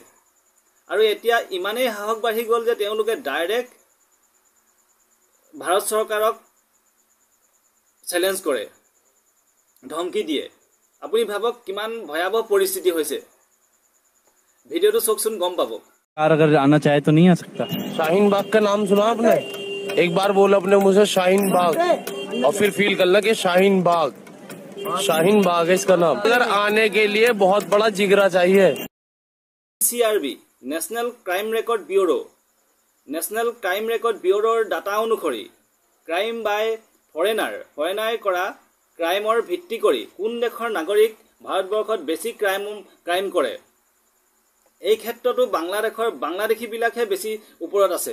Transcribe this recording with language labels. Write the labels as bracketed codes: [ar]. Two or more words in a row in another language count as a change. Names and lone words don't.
[as] আৰু এতিয়া ইমানেই সাহস বাঢ়ি গ'ল যে তেওঁলোকে ডাইৰেক্ট ভাৰত চৰকাৰক চেলেঞ্জ কৰে, ধমকি দিয়ে। আপুনি ভাবক কিমান ভয়াৱহ পৰিস্থিতি হৈছে। ভিডিঅ'টো চাওকচোন, গম পাব। [hi] अगर आना चाहे तो नहीं आ सकता। शाहीन बाग का नाम सुना आपने? एक बार बोल अपने मुंह से शाहीन बाग, और फिर फील करना कि शाहीन बाग है इसका नाम। अगर आने के लिए बहुत बड़ा जिगरा चाहिए। [as] CRB নেশ্যনেল ক্ৰাইম ৰেকৰ্ড ব্যুৰোৰ ডাটা অনুসৰি [en] crime by foreigner [as] কৰা ক্ৰাইমৰ ভিত্তি কৰি কোন দেশৰ নাগৰিক ভাৰতবৰ্ষত বেছি ক্ৰাইম কৰে, এই ক্ষেত্ৰতো বাংলাদেশীবিলাকহে বেছি ওপৰত আছে।